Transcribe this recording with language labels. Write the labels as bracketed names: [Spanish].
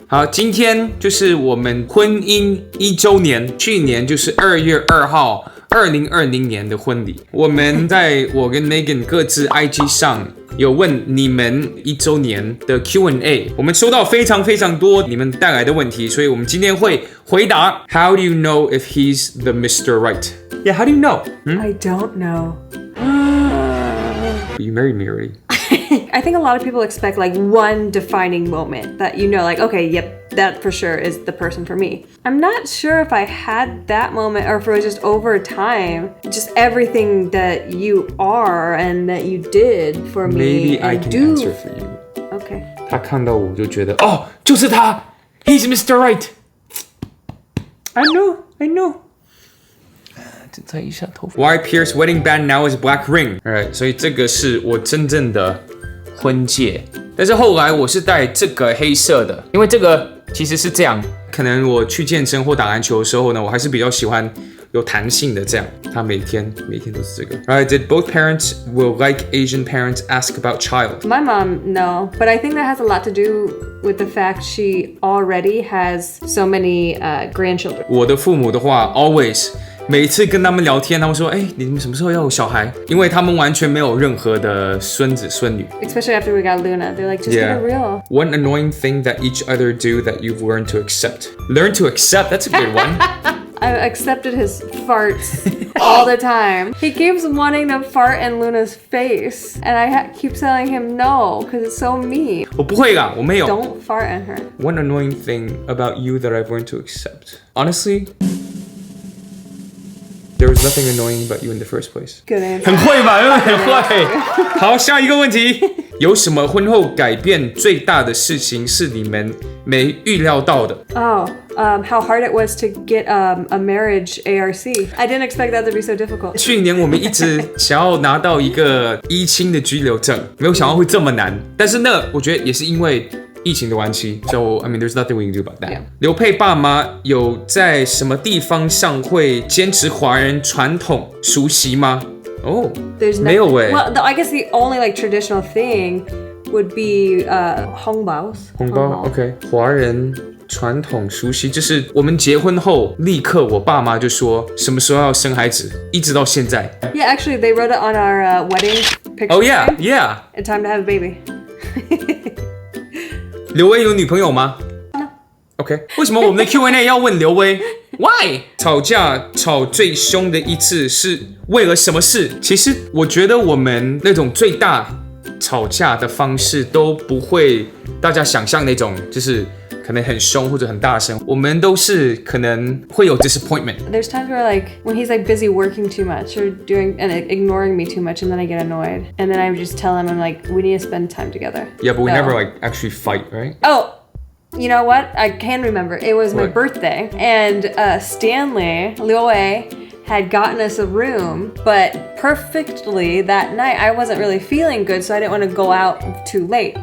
[Chinese] 好，今天就是我们婚姻1周年，去年就是2月2号，2020年的婚礼。我们在我跟 Megan 各自 IG 上有问你们1周年的 Q&A， 我们收到非常多你们带来的问题，所以我们今天会回答。 [English] How do you know if he's the Mr. Right? Yeah, how do you know? I don't know. You married me already. I think a lot of people expect like one defining moment that you know, like, okay, yep, that for sure is the person for me. I'm not sure if I had that moment or if it was just over time, just everything that you are and that you did for me. Maybe I can answer for you. Okay. [Chinese] 他看到我就觉得，哦，就是他 ， [English] He's Mr. Right. I know. [Chinese] 再一下头发。 [English] Why Pierre's wedding band now is black ring? [Chinese] Alright, 所以这个是我真正的婚戒，但是后来我是戴这个黑色的，因为这个其实是这样。可能我去健身或打篮球的时候呢，我还是比较喜欢有弹性的这样。他每天都是这个。 [English] Alright, did both parents will like Asian parents ask about child? My mom, no, but I think that has a lot to do with the fact she already has so many grandchildren. [Chinese] 我的父母的话 ，always。每次跟他们聊天，他们说：“你们什么时候要有小孩？” 因为他们完全没有任何的孙子孙女。 [English] Especially after we got Luna, they're like, just get it real. One annoying thing that each other do that you've learned to accept. Learn to accept. That's a good one. I accepted his farts all the time. He keeps wanting to fart in Luna's face, and I keep telling him no because it's so mean. [Chinese] 我不会啦，我没有。 [English] Don't fart in her. One annoying thing about you that I've learned to accept. Honestly. There was nothing annoying about you in the first place. Good answer. [Chinese] 很会吧，很会。好，下一个问题，有什么婚后改变最大的事情是你们没预料到的？ [English] How hard it was to get a marriage ARC. I didn't expect that to be so difficult. [Chinese] 去年我们一直想要拿到一个依亲的居留证，没有想到会这么难。但是呢，我觉得也是因为疫情的关系 [English] ，So I mean, there's nothing we can do about that. [Chinese] 刘沛爸妈有在什么地方上会坚持华人传统熟习吗？哦，没有诶。 [English] Well, I guess the only like traditional thing would be 红包 [Chinese] ，OK， 华人传统熟悉就是我们结婚后立刻我爸妈就说什么时候要生孩子，一直到现在。 [English] Yeah, actually, they wrote it on our wedding picture. Oh yeah, yeah. It's time to have a baby. [Chinese] 刘威有女朋友吗 [English] No. [Chinese] OK， 为什么我们的 Q&A 要问刘威 ？Why？ 吵架吵最凶的一次是为了什么事？其实我觉得我们那种最大吵架的方式都不会大家想象那种，就是可能很凶或者很大声。我们都是可能会有 disappointment. [English] There's times where like when he's like busy working too much or doing and ignoring me too much, and then I get annoyed, and then I just tell him I'm like, we need to spend time together. Yeah, but we never like actually fight, right? Oh. You know what? I can remember. It was my birthday, and Stanley, Liu had gotten us a room, but perfectly that night I wasn't really feeling good, so I didn't want to go out too late.